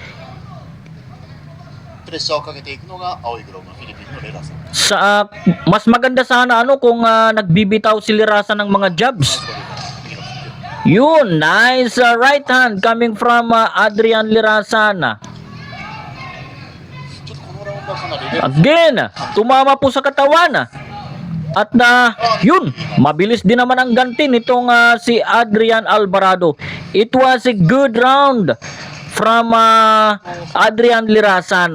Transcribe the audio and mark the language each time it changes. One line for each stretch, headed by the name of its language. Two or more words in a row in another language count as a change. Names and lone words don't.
Japanese: プレッシャーをかけていくのが青いグローブのフィリピンのレラさん
Filipino: Sa mas maganda sana ano kung nagbibitaw si Lirasan ng mga jabs.
Japanese: 右のフック
Filipino: Yun,
English: nice right hand coming from Adrian Lirasan.
Japanese: ちょっとこのラウンドはかなりレベル
Filipino: Again, tumama po sa katawan. At yun, mabilis din naman ang ganti nitong si Adrian Alvarado.
English: It was a good round from Adrian Lirasan.